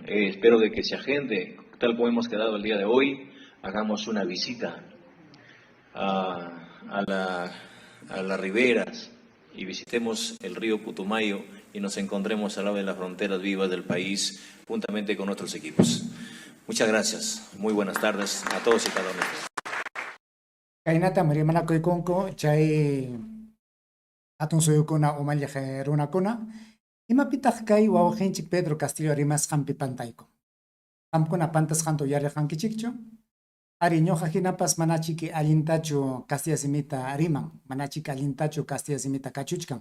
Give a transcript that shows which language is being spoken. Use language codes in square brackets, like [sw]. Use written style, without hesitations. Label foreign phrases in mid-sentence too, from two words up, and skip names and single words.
[es] Espero de que se agende, tal como hemos quedado el día de hoy, hagamos una visita a las riberas y visitemos el río Putumayo y nos encontremos al lado de las fronteras vivas del país, juntamente con nuestros equipos. Muchas gracias. Muy buenas tardes a todos y cada uno de ustedes. [qu] Kainata rimanakuykunku chay hatun suyukuna umalliq runakuna imapitaq kay wawqinchik Pedro Castillo rimasqanpi pantayku. Qamkuna pantasqantu yariqankichikchu? Ari ñuqa hinapas manachiki allintachu Castilla Simita riman, manachiki allintachu Castilla Simita kachuchkan.